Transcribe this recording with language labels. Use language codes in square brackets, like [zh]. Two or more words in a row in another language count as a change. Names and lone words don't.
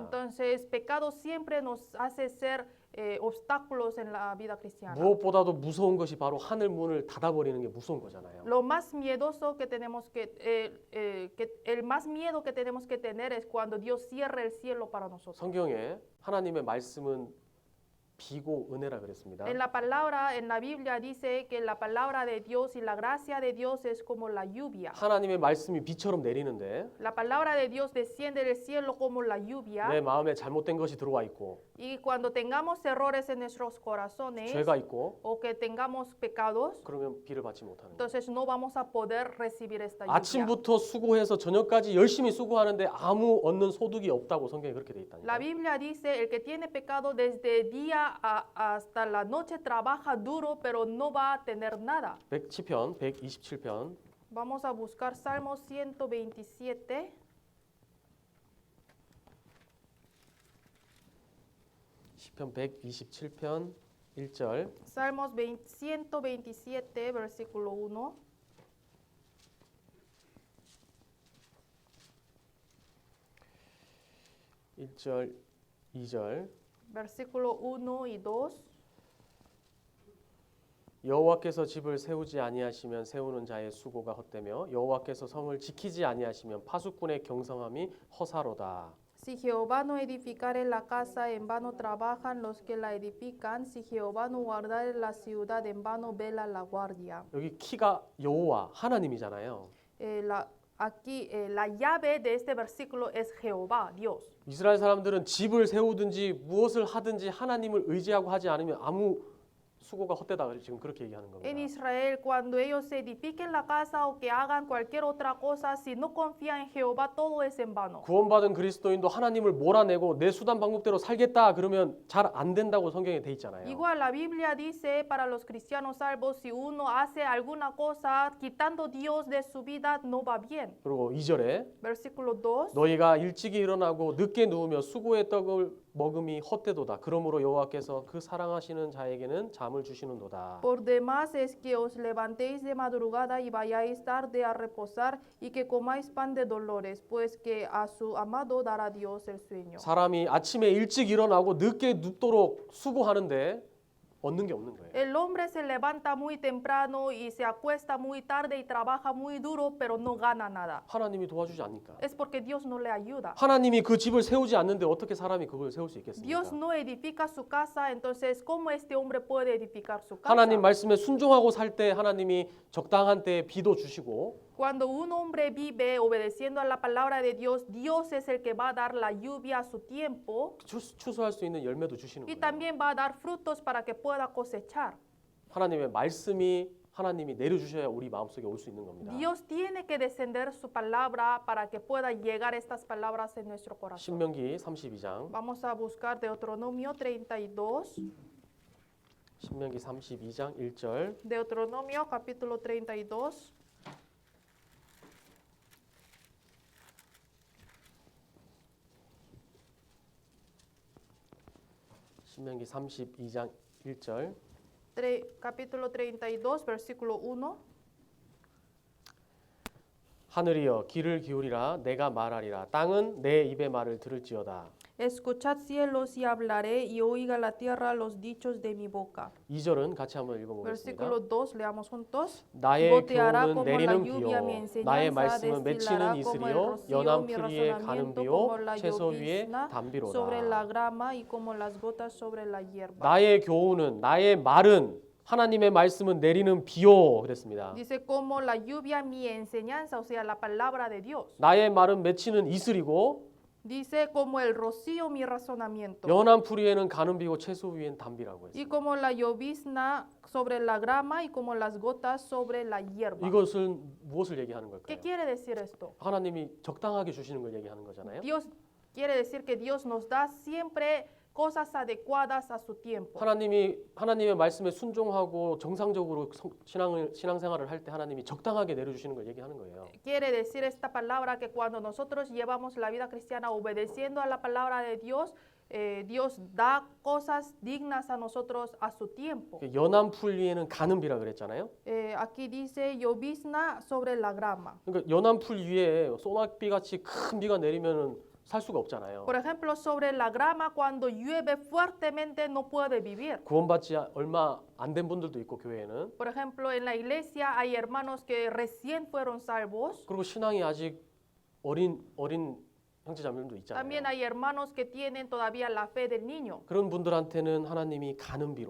[es] Entonces, pecado siempre nos hace ser obstáculos en la vida cristiana. [ko] 무엇보다도 무서운 것이 바로 하늘 문을 닫아버리는 게 무서운 거잖아요. [es] Lo más miedoso que tenemos el más miedo que tenemos que tener es cuando Dios cierra el cielo para nosotros. [ko] 성경에 하나님의 말씀은 비고 은혜라 그랬습니다. [es] En la palabra, en la Biblia dice que la palabra de Dios y la gracia de Dios es como la lluvia. [ko] 하나님의 말씀이 비처럼 내리는데 [es] La palabra de Dios desciende del cielo como la lluvia. [ko] 내 마음에 잘못된 것이 들어와 있고 [es] Y cuando tengamos errores en nuestros corazones [ko] 죄가 있고 [es] o que tengamos pecados, [ko] 그러면 비를 받지 못하는 거예요. [es] entonces no vamos a poder recibir esta lluvia. [ko] 아침부터 수고해서 저녁까지 열심히 수고하는데 아무 얻는 소득이 없다고 성경에 그렇게 돼 [es] La [ko] 있다니까요. [es] Biblia dice, el que tiene pecado desde día hasta la noche trabaja duro, pero no va a tener nada. [ko] 시편 127편 [es] Vamos a buscar Salmo 127. [ko] 시편 127편 1절 [es] Salmos 127, versículo 1. [ko] 1절 2절 [es] Versículo 1 y 2. [ko] 여호와께서 집을 세우지 아니하시면 세우는 자의 수고가 헛되며 여호와께서 성을 지키지 아니하시면 파수꾼의 경성함이 허사로다. [es] Si Jehová no edificare la casa, en vano trabajan los que la edifican. Si Jehová no guardare la ciudad, en vano vela la guardia. [ko] 여기 키가 여호와 하나님이잖아요. [es] Aquí la llave de este versículo es Jehová, Dios. [ko] 이스라엘 사람들은 집을 세우든지 무엇을 하든지 하나님을 의지하고 하지 않으면 아무 수고가 헛되다. 지금 그렇게 얘기하는 겁니다. [es] En Israel, cuando ellos edifiquen la casa o que hagan cualquier otra cosa, si no confían en Jehová, todo es en vano. [ko] 구원받은 그리스도인도 하나님을 몰아내고 내 수단 방법대로 살겠다 그러면 잘 안 된다고 성경에 돼 있잖아요. [es] Igual la Biblia dice para los cristianos salvos, si uno hace alguna cosa quitando Dios de su vida, no va bien. [ko] 그리고 2절에 [es] Versículo 2. [ko] 너희가 일찍이 일어나고 늦게 누우며 수고의 떡을 먹음이 헛되도다. 그러므로 여호와께서 그 사랑하시는 자에게는 잠을 주시는도다. [es] Por demás es que os levantéis de madrugada y vayáis tarde a reposar y que comáis pan de dolores, pues que a su amado dará Dios el sueño. [ko] 사람이 아침에 일찍 일어나고 늦게 눕도록 수고하는데 얻는 게 없는 거예요. [es] El hombre se levanta muy temprano y se acuesta muy tarde y trabaja muy duro, pero no gana nada. [ko] 하나님이 도와주지 않니까. [es] Es porque Dios no le ayuda. [ko] 하나님이 그 집을 세우지 않는데 어떻게 사람이 그걸 세울 수 있겠습니까? [es] Dios no edifica su casa, entonces ¿cómo este hombre puede edificar su casa? [ko] 하나님 말씀에 순종하고 살 때 하나님이 적당한 때에 비도 주시고 [es] Cuando un hombre vive obedeciendo a la palabra de Dios, Dios es el que va a dar la lluvia a su tiempo [ko] 추수할 수 있는 열매도 주시는 [es] y [ko] 거예요. [es] también va a dar frutos para que pueda cosechar. [ko] 하나님의 말씀이 하나님이 내려주셔야 우리 마음속에 올 수 있는 겁니다. [es] Dios tiene que descender su palabra para que pueda llegar estas palabras en nuestro corazón. [ko] 신명기 32장 [es] Vamos a buscar Deuteronomio 32. [ko] 신명기 32장 1절 [es] Deuteronomio capítulo 32. [ko] 신명기 32장 1절 [es] Capítulo 32, versículo 1. [ko] 하늘이여 귀를 기울이라 내가 말하리라 땅은 내 입의 말을 들을지어다. [es] Escuchad cielos y hablaré y oiga la tierra los dichos de mi boca. [ko] 2절은 같이 한번 읽어보겠습니다. [es] Versículo 2, leamos juntos. [ko] 나의 [es] Goteará [ko] 교훈은 [es] como la [ko] 내리는 [es] lluvia mi [ko] 비요 나의 [es] enseñanza, [ko] 말씀은 [es] destilará [ko] 맺히는 [es] como el [ko] 이슬이요 [es] rocío [ko] 연한 [es] mi [ko] 풀이에 가는 [es] razonamiento, [ko] 비요 [es] como la [ko] 채소 위에 [es] llovizna sobre la [ko] 담비로다. [es] grama y como las gotas sobre la hierba. [ko] 나의 교훈은 나의 말은 하나님의 말씀은 내리는 비요 그랬습니다. [es] Dice como la lluvia mi enseñanza, o sea, la palabra de Dios. [ko] 나의 말은 맺히는 이슬이고 [es] Dice como el rocío mi razonamiento. [ko] 연한 풀이에는 가는 비고 채소 위엔 담비라고 했어요. [es] Y como la llovizna sobre la grama y como las gotas sobre la hierba. [ko] 이것은 무엇을 얘기하는 [es] ¿Qué [ko] 걸까요? [es] quiere decir esto? [ko] 하나님이 적당하게 주시는 걸 얘기하는 거잖아요. [es] Dios quiere decir que Dios nos da siempre cosas adecuadas a su tiempo. [ko] 하나님의 말씀에 순종하고 정상적으로 신앙생활을 할 때 하나님이 적당하게 내려주시는 걸 얘기하는 거예요. [es] Quiere decir esta palabra que cuando nosotros llevamos la vida cristiana obedeciendo a la palabra de Dios, Dios da cosas dignas a nosotros a su tiempo. [ko] 연한 풀 위에는 가는 비라 그랬잖아요. [es] Aquí dice llovizna sobre la grama. [ko] 그러니까 연한 풀 위에 소낙비 같이 큰 비가 내리면은 살 수가 없잖아요. [es] Por ejemplo, sobre la grama cuando llueve fuertemente no puede vivir. [ko] 구원받지 얼마 안 된 분들도 있고 교회에는 [es] Por ejemplo, en la iglesia hay hermanos que recién fueron salvos. [ko] 그리고 신앙이 아직 어린 형제자매들도 있잖아요. [es] También hay hermanos que tienen todavía la fe del niño. [ko] 그런 분들한테는 하나님이 가는 비로